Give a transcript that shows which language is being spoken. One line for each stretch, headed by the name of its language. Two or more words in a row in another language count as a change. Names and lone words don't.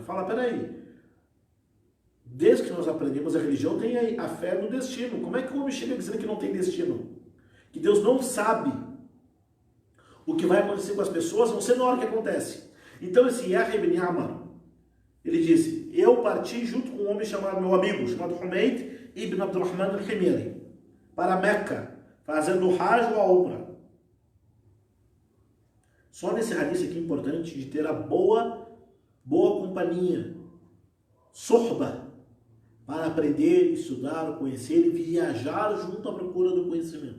Portuguese: Fala, peraí, desde que nós aprendemos a religião, tem a fé no destino. Como é que o homem chega dizendo que não tem destino? Que Deus não sabe o que vai acontecer com as pessoas, não sei na hora que acontece. Então esse Yahya ibn Ya'mar, ele disse, eu parti junto com um homem chamado, meu amigo, chamado Humayd ibn Abdurrahman al-Himyari, para Meca, fazendo o Hajj ou a Umrah. Só nesse hadith aqui é importante de ter a boa companhia, suhba, para aprender, estudar, conhecer e viajar junto à procura do conhecimento.